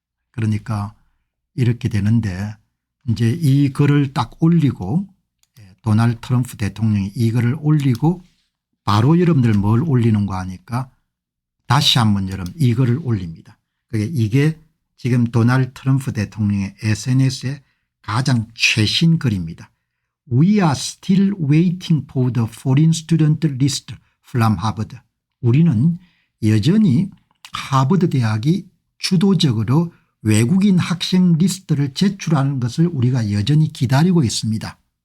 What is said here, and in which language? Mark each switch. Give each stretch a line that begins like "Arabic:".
Korean: 그러니까 이렇게 되는데 이제 이 글을 딱 올리고 도널드 트럼프 대통령이 이 글을 올리고 바로 여러분들 뭘 올리는 거 하니까 다시 한번 여러분 이 글을 올립니다. 이게 지금 도널드 트럼프 대통령의 SNS의 가장 최신 글입니다.
English: We are still waiting for the foreign student list from Harvard.
Korean: 우리는 여전히 하버드 대학이 주도적으로 외국인 학생 리스트를 제출하는 것을 우리가 여전히 기다리고 있습니다.